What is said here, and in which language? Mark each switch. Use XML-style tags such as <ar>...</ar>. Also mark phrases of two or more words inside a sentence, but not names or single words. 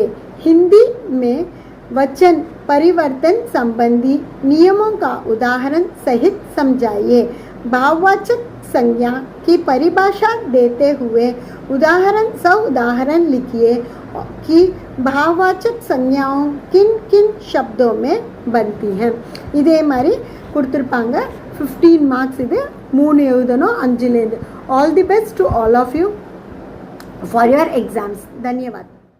<hi>हिंदी में वचन परिवर्तन संबंधी नियमों का उदाहरण सहित समझाइए. भाववाचक संज्ञा की परिभाषा देते हुए उदाहरण लिखिए कि भाववाचक संज्ञाओं किन किन शब्दों में बनती हैं.</hi> <ta>இதே மாதிரி கொடுத்துருப்பாங்க. 15 மார்க்ஸ். இது 3 எழுதணும் 5லேருந்து.</ta> <en>All the best to all of you for your exams.</en> <hi>धन्यवाद.</hi>